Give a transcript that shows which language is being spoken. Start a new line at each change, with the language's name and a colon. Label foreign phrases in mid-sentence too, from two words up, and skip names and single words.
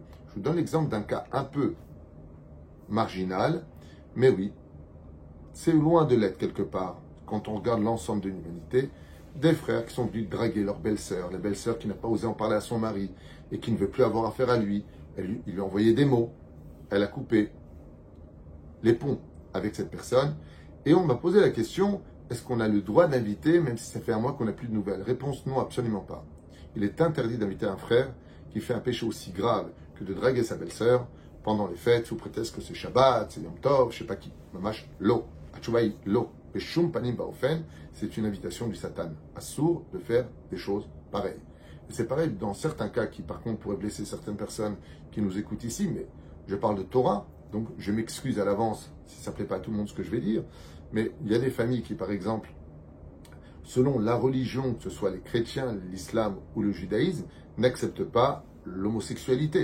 French: Je vous donne l'exemple d'un cas un peu marginal, mais oui, c'est loin de l'être quelque part, quand on regarde l'ensemble de l'humanité, des frères qui sont venus draguer leur belle-sœur, la belle-sœur qui n'a pas osé en parler à son mari, et qui ne veut plus avoir affaire à lui, il lui a envoyé des mots, elle a coupé les ponts avec cette personne, et on m'a posé la question, est-ce qu'on a le droit d'inviter, même si ça fait un mois qu'on n'a plus de nouvelles? Réponse non, absolument pas. Il est interdit d'inviter un frère qui fait un péché aussi grave que de draguer sa belle-sœur pendant les fêtes, sous prétexte que c'est Shabbat, c'est Yom Tov, je sais pas qui.
Hebrew: ממש, לא. התשובה, לא. בשום פנים באופן,
French: c'est une invitation du Satan. Assour de faire des choses pareilles. Et c'est pareil dans certains cas qui, par contre, pourraient blesser certaines personnes qui nous écoutent ici, mais je parle de Torah, donc je m'excuse à l'avance si ça ne plaît pas à tout le monde ce que je vais dire, mais il y a des familles qui, par exemple, selon la religion, que ce soit les chrétiens, l'islam ou le judaïsme, n'acceptent pas l'homosexualité.